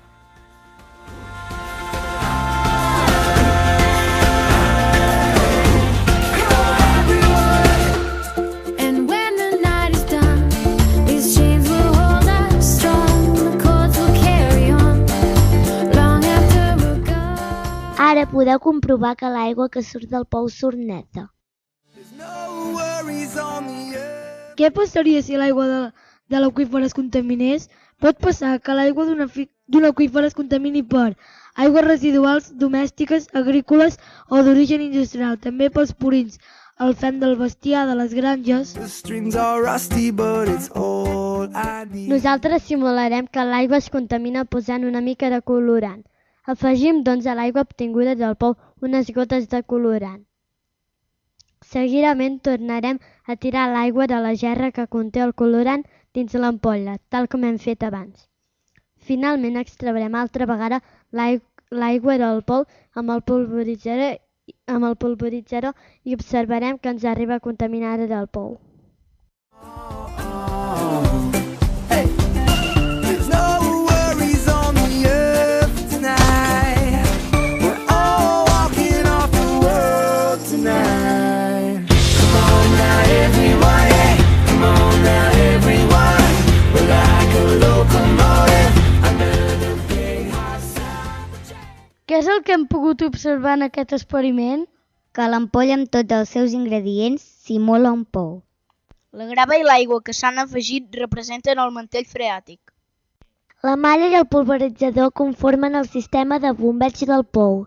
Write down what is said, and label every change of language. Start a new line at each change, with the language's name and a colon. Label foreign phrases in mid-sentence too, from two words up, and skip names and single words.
English: And when the night is done, these chains will hold us strong. The chords will carry on long after we're gone.
Catalan: Ara podeu comprovar que l'aigua que surt del pou surt neta.
English: There's no worries on the earth.
Catalan: Què passaria si l'aigua de l'aqüífer es contaminés? Pot passar que l'aigua d'un aqüífer es contamini per aigües residuals domèstiques, agrícoles o d'origen industrial, també pels purins, el fem del bestiar de les granges.
English: The strings are rusty, but it's all I need.
Catalan: Nosaltres simularem que l'aigua es contamina posant una mica de colorant. Afegim, doncs, a l'aigua obtinguda del pou unes gotes de colorant. Seguidament tornarem a tirar l'aigua de la gerra que conté el colorant dins l'ampolla, tal com hem fet abans. Finalment extraurem altra vegada l'aigua del pou amb el pulveritzador amb el pulveritzador i observarem que ens arriba contaminada del pou.
English: Hey, there's no worries on the earth tonight. We're all walking off the world tonight. Come on now, everyone, yeah. Come on now, everyone. We're like a locomotive under the big hot sun.
Catalan: Què és el que hem pogut observar en aquest experiment? Que l'ampolla amb tots els seus ingredients simula un pou. La grava i l'aigua que s'han afegit representen el mantell freàtic. La malla i el pulveritzador conformen el sistema de bombeig del pou.